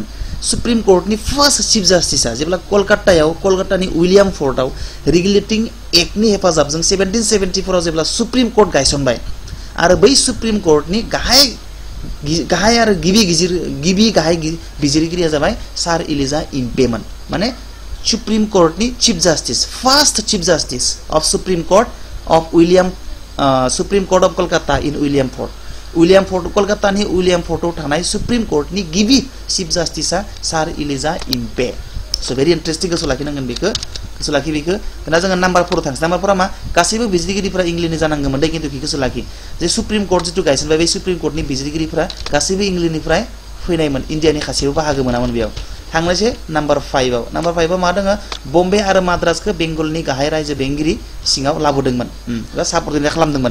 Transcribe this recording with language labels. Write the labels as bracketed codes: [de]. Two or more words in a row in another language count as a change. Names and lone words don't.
[brx] सुप्रीम कोर्टनि [en] first chief justice [brx] जेब्ला कलकातानि उइलियाम फर्डआव रेगुलेटिंग एक्टनि हेफाजाबजों 1774 आव जेब्ला सुप्रीम कोर्ट गायसनबाय आरो बै सुप्रीम कोर्टनि गाहाय आरो गिबि गाहाय बिजिरगिरिया जाबाय सार इलिजा इम्पेमोन। माने सुप्रीम कोर्टनि [en] chief justice first chief justice of Supreme Court of Supreme Court of Kolkata in William Ford [brx] कोलकातानि उइलियाम फोर्डआव थानाय सुप्रीम कोर्टनि गिबि [en] chief justice [brx] सार इलिजा इम्पे। [en] so very interesting [brx] गोसो लाखिनांगोन बेखौ दाना जोङो नाम्बारफोराव थांसै। नाम्बारफोरा मा गासैबो बिजिरगिरिफोरा इंलेन्डनि जानांगौमोन दे खिन्थु गोसो लाखि जे सुप्रीम कोर्ट जिथु गायसनबाय बे सुप्रीम कोर्टनि बिजिरगिरिफोरा गासैबो इंलेन्डनिफ्राय फैनायमोन इंडियानि खासेयाव बाहागो मोनामोन बेयाव। थांनोसै नाम्बार 5आव मा दङ बम्बे आरो माद्रासखौ बेंगलनि गाहाय रायजो बेंगिरि सिङाव लाबोदोंमोन बा साबअर्डिनेट खालामदोंमोन।